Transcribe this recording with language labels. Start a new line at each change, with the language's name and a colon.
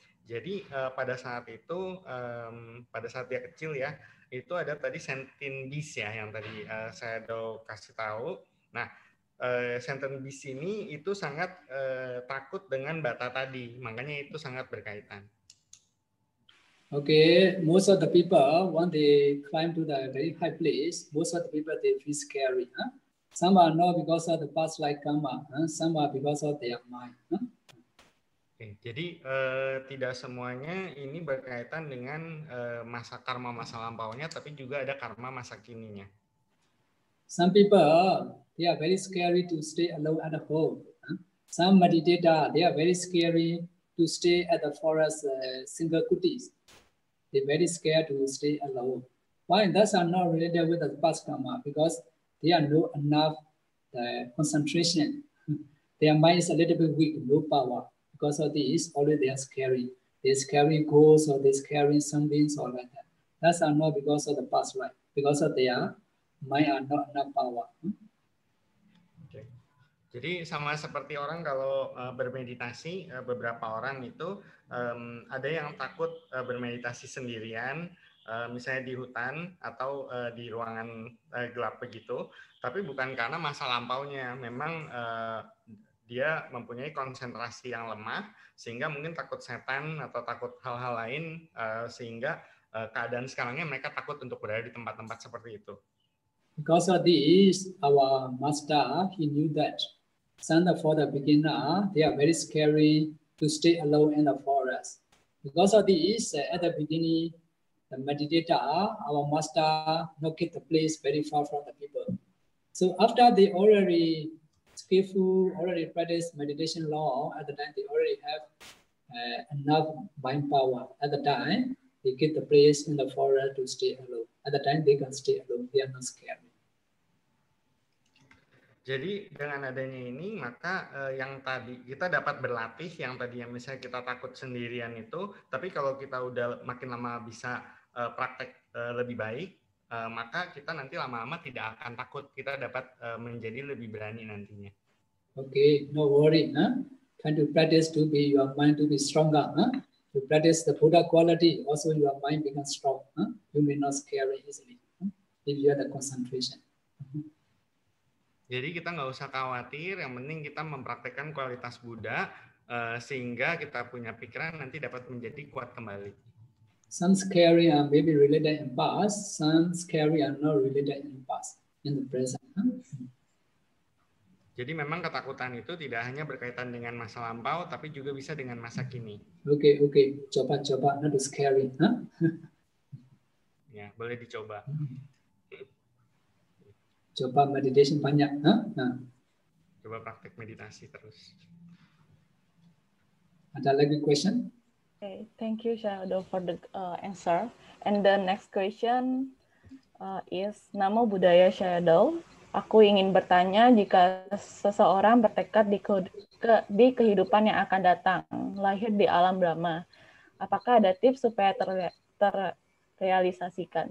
Indonesian: Jadi pada saat itu, pada saat dia kecil ya, itu ada tadi sentient beast ya, yang tadi saya kasih tahu. Nah, sentient beast ini itu sangat takut dengan bata tadi, makanya itu sangat berkaitan.
English: Okay, most of the people, when they climb to the very high place, most of the people, they feel scary. Some are not because of the past life karma, some are because of their mind.
Indonesian: Oke, jadi tidak semuanya ini berkaitan dengan masa karma masa lampaunya, tapi juga ada karma masa kininya.
English: Some people, they are very scary to stay alone at home. Some meditator, they are very scary to stay at the forest single kutis. They're very scared to stay alone. Why? Those are not related with the past karma because they are not enough concentration. Their mind is a little bit weak, no power. Because of this, already they are scary. They're scary ghosts or they're scary sunbeams or like that. That's are not because of the past life. Because of their mind are not enough power.
Indonesian: Jadi sama seperti orang kalau bermeditasi, beberapa orang itu ada yang takut bermeditasi sendirian, misalnya di hutan atau di ruangan gelap begitu, tapi bukan karena masa lampaunya, memang dia mempunyai konsentrasi yang lemah, sehingga mungkin takut setan atau takut hal-hal lain, sehingga keadaan sekarangnya mereka takut untuk berada di tempat-tempat seperti itu.
English: Because of this, our master, he knew that. For the beginner, they are very scary to stay alone in the forest. Because of this, at the beginning, the meditator, our master, locate the place very far from the people. So after they already skillful, already practice meditation law, at the time they already have enough mind power. At the time, they get the place in the forest to stay alone. At the time, they can stay alone. They are not scared.
Indonesian: Jadi dengan adanya ini, maka yang tadi kita dapat berlatih, yang tadinya misalnya kita takut sendirian itu, tapi kalau kita udah makin lama bisa praktek lebih baik, maka kita nanti lama-lama tidak akan takut, kita dapat menjadi lebih berani nantinya.
English: Okay, no worry. Try to practice to be your mind to be stronger. To practice the Buddha quality, also your mind becomes strong. You may not scare easily if you have the concentration.
Indonesian: Jadi kita nggak usah khawatir, yang penting kita mempraktekkan kualitas Buddha sehingga kita punya pikiran nanti dapat menjadi kuat kembali.
English: Some scary are maybe related in past, some scary are not related in past, in the present.
Indonesian: Jadi memang ketakutan itu tidak hanya berkaitan dengan masa lampau, tapi juga bisa dengan masa kini.
English: Okay.
Indonesian: Coba
English: not scary.
Indonesian: Ya, boleh dicoba. Coba meditation banyak. Coba praktek meditasi terus. Ada lagi question?
English: Okay, thank you Shadow for the answer. And the next question is Namo Buddhaya Shadow.
Indonesian: Aku ingin bertanya, jika seseorang bertekad di kehidupan yang akan datang, lahir di alam Brahma, apakah ada tips supaya terrealisasikan?